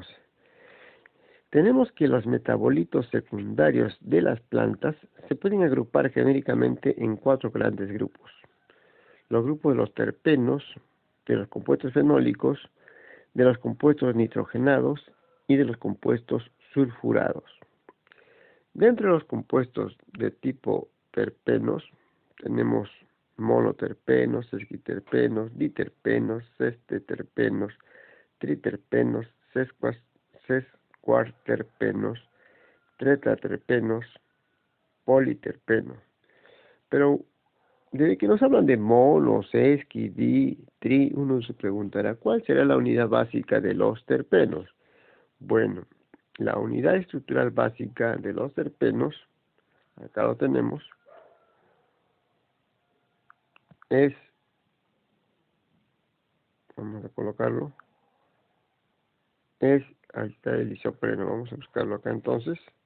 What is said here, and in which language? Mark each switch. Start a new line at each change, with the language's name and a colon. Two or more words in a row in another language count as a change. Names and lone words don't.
Spanish: Tenemos que los metabolitos secundarios de las plantas se pueden agrupar genéricamente en 4 grandes grupos. Los grupos de los terpenos, de los compuestos fenólicos, de los compuestos nitrogenados y de los compuestos sulfurados. Dentro de los compuestos de tipo terpenos tenemos monoterpenos, sesquiterpenos, diterpenos, sesteterpenos, triterpenos, sescuarterpenos, tetraterpenos, politerpenos. Pero desde que nos hablan de mono, sesqui, di, tri, uno se preguntará, ¿cuál será la unidad básica de los terpenos? Bueno, la unidad estructural básica de los terpenos, acá lo tenemos, es, vamos a colocarlo, ahí está el isopreno, vamos a buscarlo acá entonces.